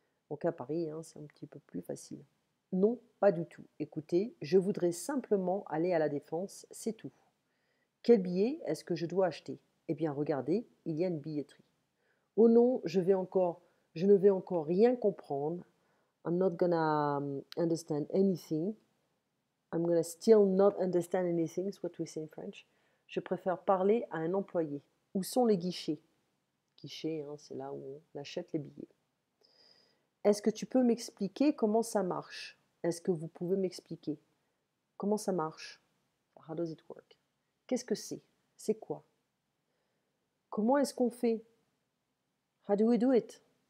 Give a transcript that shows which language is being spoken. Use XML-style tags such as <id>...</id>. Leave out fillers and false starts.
<fr>Donc à Paris, hein, c'est un petit peu plus facile. Non, pas du tout. Écoutez, je voudrais simplement aller à la Défense, c'est tout. Quel billet est-ce que je dois acheter? Eh bien, regardez, il y a une billetterie. Oh non, je ne vais encore rien comprendre.</fr> <en>I'm not gonna understand anything. I'm gonna still not understand anything, c'est what we say in French.</en> <fr>Je préfère parler à un employé. Où sont les guichets? Guichets, hein, c'est là où on achète les billets. Est-ce que tu peux m'expliquer comment ça marche? Est-ce que vous pouvez m'expliquer comment ça marche?</fr> <en>How does it work?</en> <fr>Qu'est-ce que c'est? C'est quoi? Comment est-ce qu'on fait?</fr> <en>How do we do it?</en>